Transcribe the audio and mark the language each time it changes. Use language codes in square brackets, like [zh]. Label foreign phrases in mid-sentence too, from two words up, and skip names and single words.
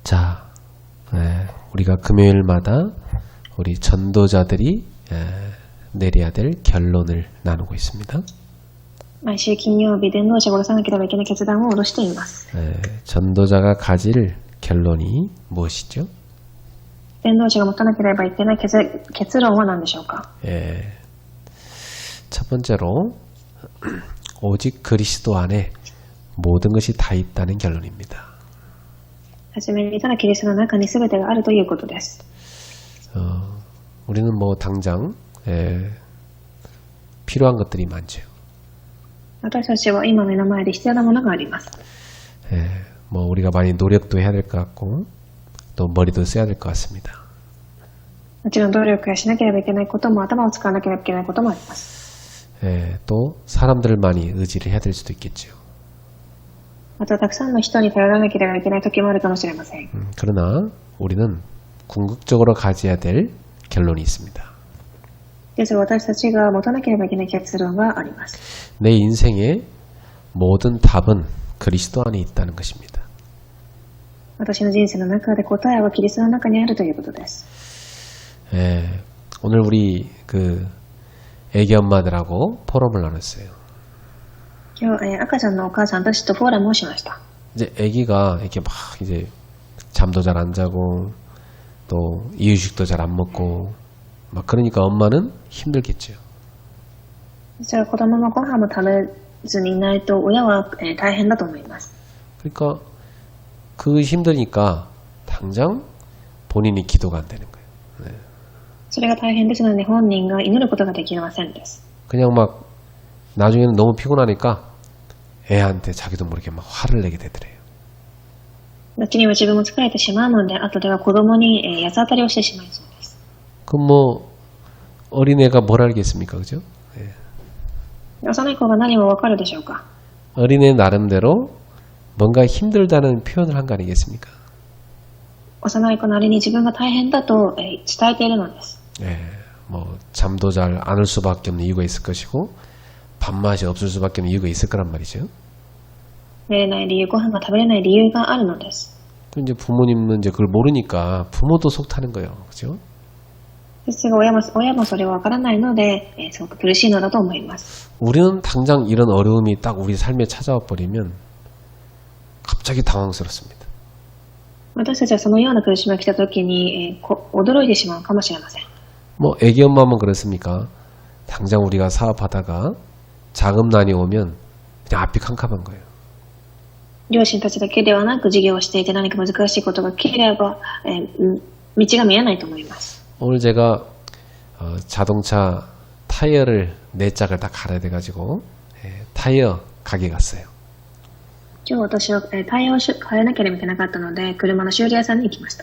[ko] 자, 우리가 금요일마다 우리 전도자들이 내려야 될 결론을 나누고 있습니다. [ja] 毎週金曜日、伝道者が下ろさなければいけない決断を下ろしています。 [ko] 전도자가 가질 결론이 무엇이죠? [ja] 伝道者が持たなければいけない結論は何でしょうか。 [ko] 첫 번째로 오직 그리스도 안에 모든 것이 다 있다는 결론입니다. [ja] はじめに、ただキリストの中に全てがあるということです。 [ko] 우리는 뭐 당장 필요한 것들이 많죠. [ja] 私たちは今目の前で必要なものがあります。 [ko] 뭐 우리가 많이 노력도 해야 될 것 같고 또 머리도 써야 될 것 같습니다. [ja] もちろん努力やしなければいけないことも頭を使わなければいけないこともあります。 [ko] 또 사람들을 많이 의지를 해야 될 수도 있겠죠. [ja] またたくさんの人に頼らなければいけない時もあるかもしれません。 [ko] 그러나 우리는 궁극적으로 가져야 될 결론이 있습니다. [ja] ですが私たちが持たなければいけない結論があります。 [ko] 내 인생의 모든 답은 그리스도 안에 있다는 것입니다. [ja] 私の人生の中で答えはキリストの中にあるということです。 [ko] 오늘 우리 그 애기 엄마들하고 포럼을 나눴어요. [ja] 今日、赤ちゃんのお母さんたちとフォーラムをしました。 [ko] 이제 애기가 이렇게 막 이제 잠도 잘 안 자고 또 이유식도 잘 안 먹고 막 그러니까 엄마는 힘들겠죠. [ja] じゃあ子供のご飯も食べずにいないと親は、大変だと思います。 [ko] 그러니까 그 힘드니까 당장 본인이 기도가 안 되는 거예요. [ja] それが大変ですので本人が祈ることができませんです。 [ko] 그냥 막 나중에는 너무 피곤하니까 애한테 자기도 모르게 막 화를 내게 되더래요. [ja] 後には自分も疲れてしまうので、後では子供に、八つ当たりをしてしまいそうです。 [ko] 그럼 뭐 어린애가 뭘 알겠습니까, 그죠? [ja] 幼い子が何もわかるでしょうか。 [ko] 어린애 나름대로 뭔가 힘들다는 표현을 한 거 아니겠습니까? [ja] 幼い子なりに自分が大変だと、伝えているのです。 [ko] 뭐 잠도 잘 안 올 수밖에 없는 이유가 있을 것이고 밥맛이 없을 수밖에 없는 이유가 있을 거란 말이죠. [ja] 寝れない理由、ご飯が食べれない理由があるのです。 [ko] 또 이제 부모님은 이제 그걸 모르니까 부모도 속 타는 거예요, 그죠? [ja] ですが親もそれはわからないので、すごく苦しいのだと思います。 [ko] 우리는 당장 이런 어려움이 딱 우리 삶에 찾아와 버리면 갑자기 당황스럽습니다. [ja] 私たちはそのような苦しみが来た時に、驚いてしまうかもしれません。 [ko] 뭐 애기 엄마만 그렇습니까? 당장 우리가 사업하다가 자금난이 오면 그냥 앞이 캄캄한 거예요. [ja] 両親たちだけではなく事業をしていて何か難しいことが来れば、道が見えないと思います。 [ko] 오늘 제가 자동차 타이어를 4짝을 다 갈아야 돼가지고 타이어 가게 갔어요. [ja] 今日私は、タイヤを変えなければいけなかったので車の修理屋さんに行きました。